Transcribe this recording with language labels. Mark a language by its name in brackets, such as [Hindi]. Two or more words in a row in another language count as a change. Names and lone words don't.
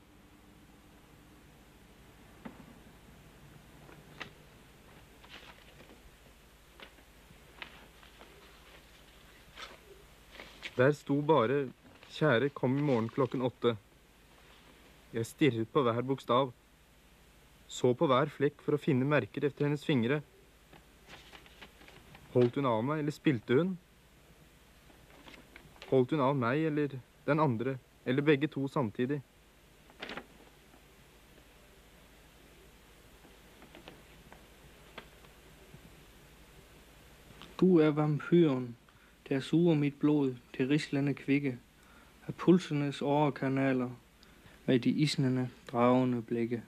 [Norwegian] Der sto bare «Kjære, kom I morgen klokken 8». Jeg stirret på hver bokstav, så på hver flekk for å finne merker efter hennes fingre. Holdt hun av meg, eller spilte hun? Holdt hun av meg, eller den andre, eller begge to samtidig? [Danish] Du vampyren, der suger mit blod til rislende kvikke, af pulsernes årekanaler, med de isnende, dragende blikke.